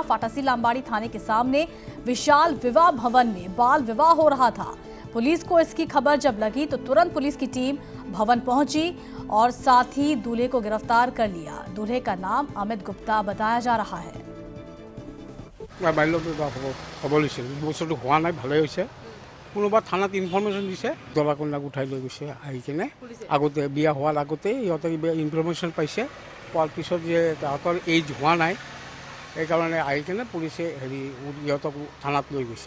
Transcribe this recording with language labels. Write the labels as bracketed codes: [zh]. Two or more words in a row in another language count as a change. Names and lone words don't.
[hi] फटासी लांबाड़ी थाने के सामने विशाल विवाह भवन में बाल विवाह हो रहा था। पुलिस को इसकी खबर जब लगी तो तुरंत पुलिस की टीम भवन पहुंची और साथ ही दूल्हे को गिरफ्तार कर लिया। दूल्हे का नाम अमित गुप्ता बताया जा रहा है। [as] বাল্য বিবাহ হ'ব লৈছিল বস্তুটো হোৱা নাই, ভালেই হৈছে। কোনোবা থানাত ইনফৰমেশ্যন দিছে, দলা কন্যাক উঠাই লৈ গৈছে। আহি কিনে আগতে বিয়া হোৱাৰ আগতে ইহঁতে ইনফৰমেশ্যন পাইছে। পোৱাৰ পিছত যে তাহাঁতৰ এইজ হোৱা নাই সেইকাৰণে আহি কিনে পুলিচে ইহঁতক থানাত লৈ গৈছে।